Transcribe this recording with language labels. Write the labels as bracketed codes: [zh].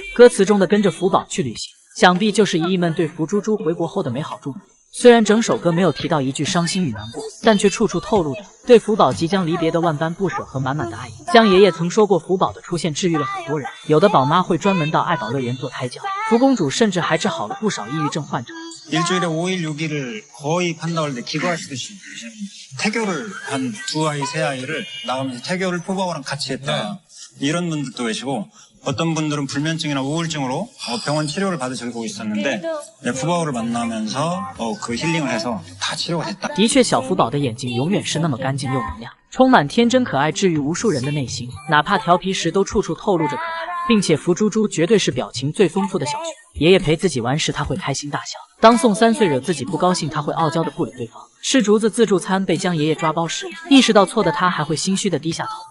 [zh] 歌词中的跟着福宝去旅行，想必就是姨姨们对福猪猪回国后的美好祝福。虽然整首歌没有提到一句伤心与难过，但却处处透露着对福宝即将离别的万般不舍和满满的爱意。江爷爷曾说过，福宝的出现治愈了很多人，有的宝妈会专门到爱宝乐园做胎教，福公主甚至还治好了不少抑郁症患者。 [ko] 일주일에 5일, 6일을 거의 판다고 할 때 기거하시듯이 태교를 한 2아이, 3아이를 나가면서 태교를 푸바오랑 같이 했다. 이런 분들도 계시고 어떤 분들은 불면증이나 우울증으로 병원 치료를 받으시고 있었는데 푸바오를 만나면서 그 힐링을 해서 다 치료가 됐다. [zh] 的确，小福宝的眼睛永远是那么干净又明亮，充满天真可爱，治愈无数人的内心。哪怕调皮时，都处处透露着可爱。并且福猪猪绝对是表情最丰富的小熊。爷爷陪自己玩时，他会开心大笑；当宋3岁惹自己不高兴，他会傲娇的不理对方。吃竹子自助餐被江爷爷抓包时，意识到错的他还会心虚的低下头。